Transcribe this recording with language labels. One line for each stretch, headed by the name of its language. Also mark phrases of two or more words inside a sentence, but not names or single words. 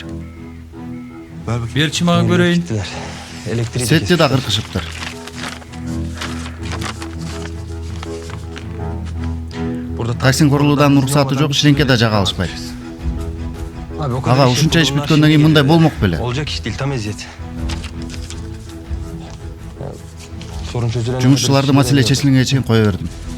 Kyrgyz: Берчи мага көрөйүн. Сетти да кыркышыптыр. Таксин курулуудан уруксаты жок, ширинке да жага алышпайт. Ага, ушунча иш бүткөндөн кийин мындай болмок беле.
Turkish: Olacak iş değil, tam eziyet.
Kyrgyz: Жумушчуларды маселе чечилгенге чейин кое бердим.